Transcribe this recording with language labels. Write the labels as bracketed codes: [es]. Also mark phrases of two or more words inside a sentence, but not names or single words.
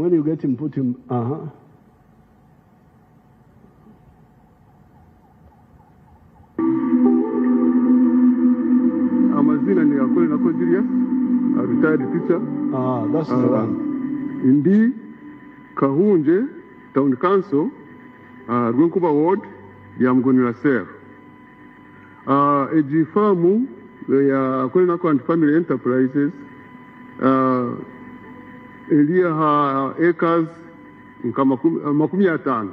[en] When you get him, put him. [nyn] Amazina ni akole na Kodirius, [en] a retired teacher. That's the one. [nyn] Indi Kahunje Town Council, Rwenkuba Ward, Yamgonira Ser. Ejifamu ya akole na and Family Enterprises. Elia ha acres makumi atano.